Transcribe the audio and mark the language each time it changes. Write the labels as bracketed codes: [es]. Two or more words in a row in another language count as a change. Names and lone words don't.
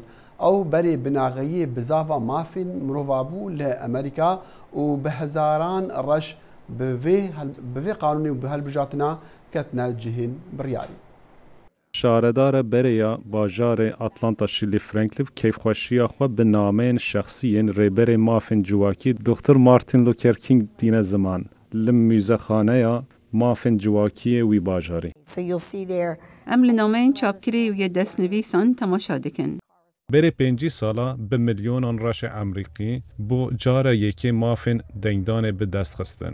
[ku] ئەو بەرێ بناغەیە بزاڤە مافین مرۆڤابوو لە ئەمریکا و بە هەزاران ڕەش بڤێ قانونی و بە هەلبژاتنا کەتنە جهین بڕیاری. شارەدارە بەرەیە باژارê ئەتلانتا شیلی فرانکلیف کەیفخۆشییا xwe bi nameyên şexsiyên rêberê mafên civakî Dr. Martin Luther King dîne ziman li mûzexaneya mafên civakiyê wî bajarê. Em li nameyên çapkirî û yê destnivîsan temaşa dikin. Berê 5 sala bi milyonan reşê Emerîkî bu cara yekê mafên dengdanê bi dest xistin.